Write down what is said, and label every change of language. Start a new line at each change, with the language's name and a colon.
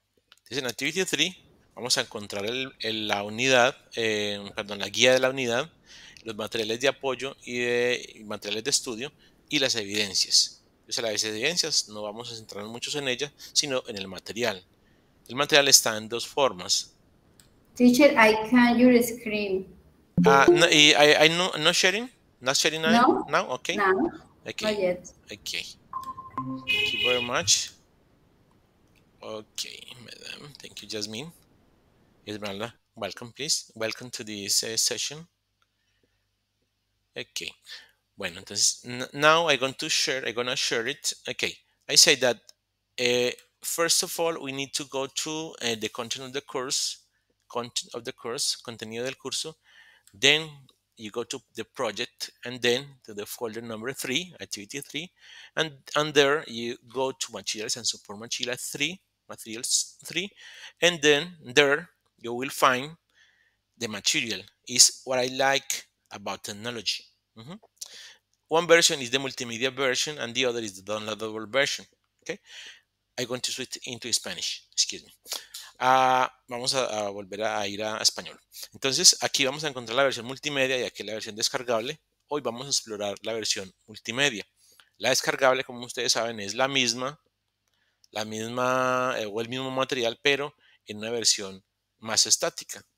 Spanish: Entonces en Activity 3 vamos a encontrar la unidad, la guía de la unidad, los materiales de apoyo y materiales de estudio y las evidencias. Entonces las evidencias no vamos a centrarnos mucho en ellas, sino en el material. El material está en dos formas.
English: Teacher, I can your screen. No, I no sharing? Not sharing now? No? Now? Okay. No? Okay. Not yet. Okay. Thank you very much. Okay, madam. Thank you, Jasmine. Esmeralda, welcome, please. Welcome to this session. Okay.
Spanish: Bueno, entonces,
English: now I'm gonna share it. Okay. I say that first of all, we need to go to the content of the course,
Spanish: contenido del curso.
English: Then you go to the project and then to the folder number 3, activity 3, and there you go to materials and support materials 3, and then there you will find the material is what I like about technology. One version is the multimedia version and the other is the downloadable version. Okay, I'm going to switch into Spanish, excuse me.
Spanish: Vamos a volver a ir a español. Entonces aquí vamos a encontrar la versión multimedia y aquí la versión descargable. Hoy vamos a explorar la versión multimedia. La descargable, como ustedes saben, es la misma o el mismo material, pero en una versión más estática.